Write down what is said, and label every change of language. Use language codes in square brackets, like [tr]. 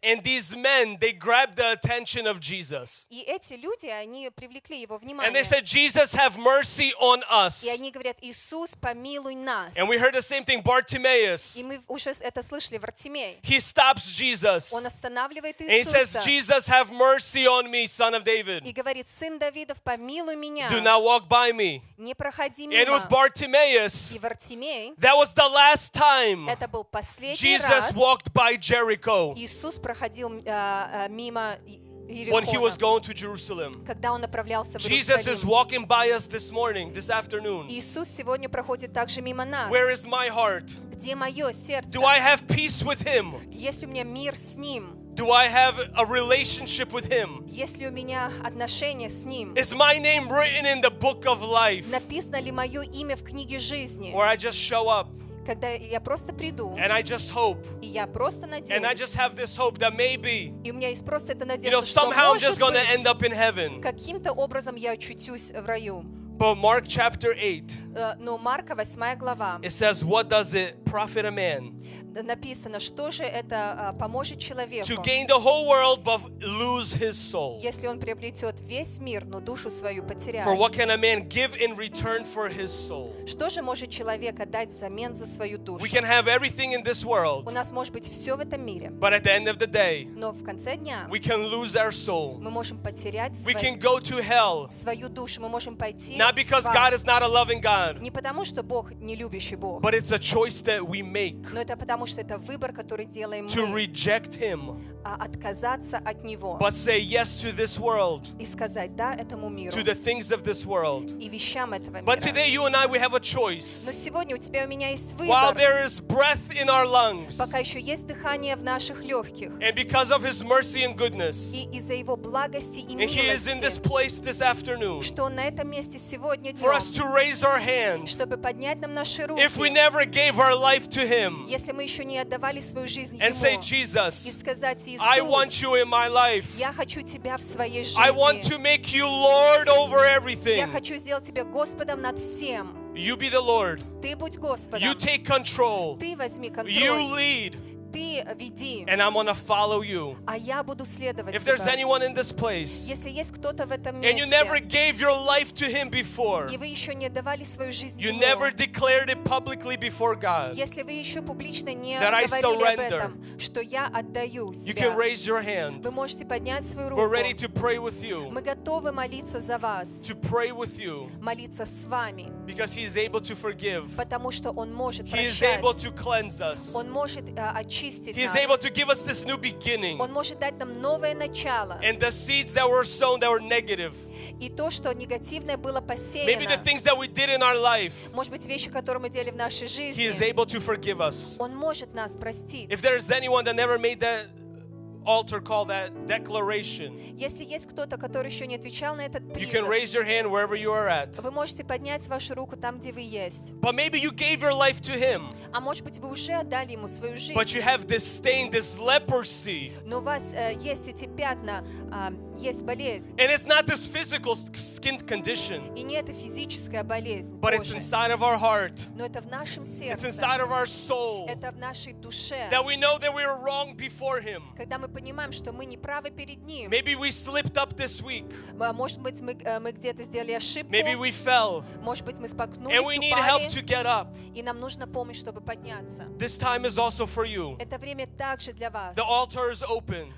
[en] And these men, they grabbed the attention of Jesus. [ru] И эти люди, они привлекли его внимание. [en] And they said, Jesus, have mercy on us. [ru] И они говорят, Иисус, помилуй нас. [en] And we heard the same thing, Bartimaeus. [ru] И мы уже это слышали, Вартимей. [en] He stops Jesus. [ru] Он останавливает Иисуса. [en] And he says, Jesus, have mercy on me, son of David. [ru] И говорит, сын Давидов, помилуй меня. [en] Do not walk by me. [ru] Не проходи мимо. [en] And with Bartimaeus, [ru] и Вартимей, [en] that was the last time [ru] это был последний раз, [en] Jesus walked by Jericho. [ru] Иисус проходил мимо Иерихона. [en] When he was going to Jerusalem. [ru] Когда он направлялся в Иерусалим. [en] Jesus is walking by us this morning, this afternoon. [ru] Иисус сегодня проходит также мимо нас. [en] Where is my heart? [ru] Где мое сердце? [en] Do I have peace with him? [ru] Есть у меня мир с ним? [en] Do I have a relationship with him? [ru] Есть ли у меня отношения с ним? [en] Is my name written in the book of life? [ru] Написано ли мое имя в книге жизни? [en] Or I just show up? [ru] Когда я просто приду, [en] and I just hope, [ru] и я просто надеюсь, [en] and I just have this hope that maybe, [ru] и у меня есть просто эта надежда, [en] you know, somehow I'm just gonna end up in heaven. [ru] Каким-то образом я очутюсь в раю. [en] But Mark chapter 8, [ru] но Марка 8 глава, [en] it says, what does it profit a man? [ru] Написано, что же это поможет человеку? [en] To gain the whole world but lose his soul. [ru] Если он приобретет весь мир, но душу свою потеряет. [en] For what can a man give in return for his soul? [ru] Что же может человек отдать взамен за свою душу? [en] We can have everything in this world. [ru] У нас может быть все в этом мире. [en] But at the end of the day, [ru] но в конце дня, [en] we can lose our soul. [ru] Мы можем потерять свою. [en] We can go to hell. [ru] Свою душу мы можем пойти. [en] Not because God is not a loving God. [ru] Не потому что Бог не любящий Бог. [en] But it's a choice that we make. [ru] Но это потому что это выбор, который делаем мы. [en] To reject him. [ru] Отказаться от него. [en] But say yes to this world. [ru] И сказать да этому миру. [en] To the things of this world. [ru] И вещам этого мира. [en] But today you and I we have a choice. [ru] Но сегодня у тебя и у меня есть выбор. [en] While there is breath in our lungs. [ru] Пока еще есть дыхание в наших легких. [en] And because of his mercy and goodness. [ru] И из-за его благости и милости. [en] And he is in this place this afternoon. [ru] Что он на этом месте сегодня днем. [en] For us to raise our hand. [ru] Чтобы поднять нам наши руки. [en] If we never gave our life to him. [ru] Если мы еще не отдавали свою жизнь ему. [en] And say Jesus. [ru] И сказать [en] I want you in my life. [ru] Я хочу тебя в своей жизни. [en] I want to make you Lord over everything. [ru] Я хочу сделать тебя Господом над всем. [en] You be the Lord. [ru] Ты будь Господом. [en] You take control. [ru] Ты возьми контроль. [en] You lead. [ru] Ты веди. [en] And I'm gonna follow you. [ru] А я буду следовать тебе. [en] If there's anyone in this place. [ru] Если есть кто-то в этом месте. [en] And you never gave your life to him before. [ru] И вы еще не отдавали свою жизнь ему. [en] You never declared it publicly before God. [ru] Если вы еще публично не говорили об этом, что я отдаю себя. [en] You can raise your hand. [ru] Вы можете поднять свою руку. [en] We're ready to pray with you. [ru] Мы готовы молиться за вас. [en] To pray with you. [ru] Молиться с вами. [en] Because he is able to forgive. [ru] Потому что он может прощать. [en] He is able to cleanse us. [ru] Он может [en] He is able to give us this new beginning. [ru] Он может дать нам новое начало. [en] And the seeds that were sown that were negative. [ru] И то, что негативное было посеяно. [en] Maybe the things that we did in our life. [ru] Может быть, вещи, которые мы делали в нашей жизни. [en] He is able to forgive us. [ru] Он может нас простить. [en] If there is anyone that never made that altar call, that declaration. [ru] Если есть кто-то, который еще не отвечал на этот призыв. [en] You can raise your hand wherever you are at. [ru] Вы можете поднять вашу руку там, где вы есть. [en] But maybe you gave your life to him. [ru] А может быть, вы уже отдали ему свою жизнь. [en] But you have this stain, this leprosy. [ru] Но у вас есть эти пятна, есть болезнь. [en] And it's not this physical skin condition. [ru] И не это физическая болезнь. [en] But it's inside of our heart. [ru] Но это в нашем сердце. [en] It's inside of our soul. [ru] Это в нашей душе. [en] That we know that we were wrong before him. [ru] Когда мы понимаем, что мы не правы перед ним. [en] Maybe we slipped up this week. [ru] Может быть, мы где-то сделали ошибку. [en] Maybe we fell. [ru] Может быть, мы споткнулись, [en] And we need help to get up. [ru] И нам нужна помощь, чтобы подняться. [en] This time is also for you. [ru] Это время также для вас. [en] The altar is open.